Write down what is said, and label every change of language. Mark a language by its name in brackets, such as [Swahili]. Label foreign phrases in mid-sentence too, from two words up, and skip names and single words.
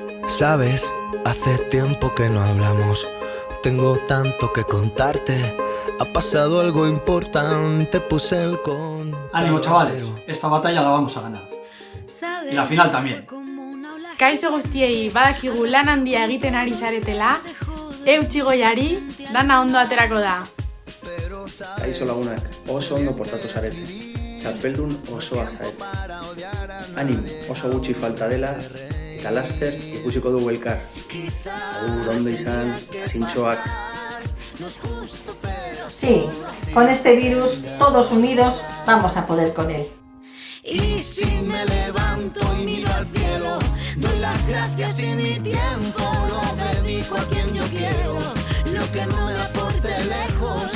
[Spanish] Sabes, hace tiempo que no hablamos. Tengo tanto que contarte. Ha pasado algo importante, puse el con. Ánimo, chavales, esta batalla la vamos a ganar. Y la final también. [Basque] Kaixo guztiei badakigu lan handia egiten ari zaretela, eutsi goiari, dana ondo aterako da. Kaixo lagunak, oso ondo portatu zarete. Txapeldun osoa zarete. Animo, oso gutxi falta dela, eta laster ikusiko dugu elkar. Agur, ondo izan, eta zintxoak. [Spanish] Sí, con este virus, todos unidos, vamos a poder con él. Y si me levanto y miro al cielo, doy las gracias y mi tiempo lo dedico a quien yo quiero. Lo que no me aporte lejos,